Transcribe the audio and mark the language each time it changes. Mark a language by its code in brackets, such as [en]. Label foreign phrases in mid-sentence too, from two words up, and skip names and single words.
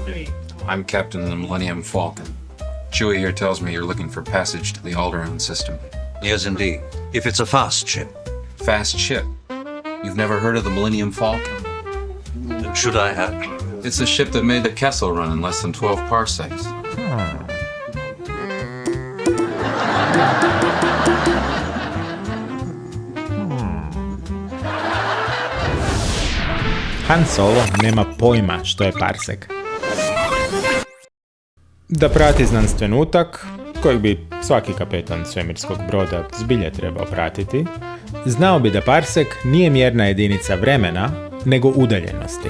[en] I'm captain of the Millennium Falcon. Chewie here tells me you're looking for passage to the Alderaan system. Yes, indeed. If it's a fast ship. Fast ship. You've never heard of the Millennium Falcon? Should I have? It's a ship that made the Kessel run in less than 12 parsecs. [hr] Han Solo nema pojma što je parsek. Da prati znanstvenutak, kojeg bi svaki kapetan svemirskog broda zbilja trebao pratiti, znao bi da parsek nije mjerna jedinica vremena, nego udaljenosti.